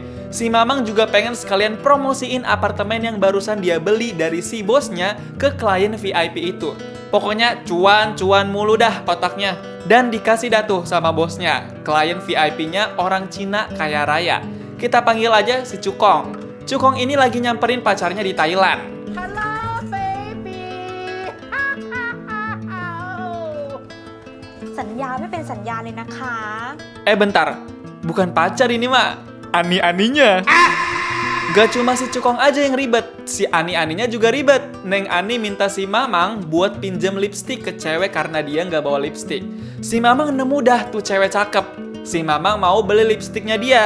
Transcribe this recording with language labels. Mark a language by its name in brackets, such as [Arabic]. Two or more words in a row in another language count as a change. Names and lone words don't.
[Indonesian] Si Mamang juga pengen sekalian promosiin apartemen yang barusan dia beli dari si bosnya ke klien VIP itu. Pokoknya cuan mulu dah otaknya. Dan dikasih dah tuh sama bosnya. Klien VIP-nya orang Cina kaya raya. Kita panggil aja si Cukong. Cukong ini lagi nyamperin pacarnya di Thailand. [English] Hello baby [Thai] สัญญาไม่เป็นสัญญาเลยนะคะ [Indonesian] Bentar. Bukan pacar ini mah. Ani-aninya. Gak cuma si Cukong aja yang ribet, si Ani-aninya juga ribet. Neng Ani minta si Mamang buat pinjem lipstik ke cewek karena dia nggak bawa lipstik. Si Mamang nemu dah tuh cewek cakep. Si Mamang mau beli lipstiknya dia.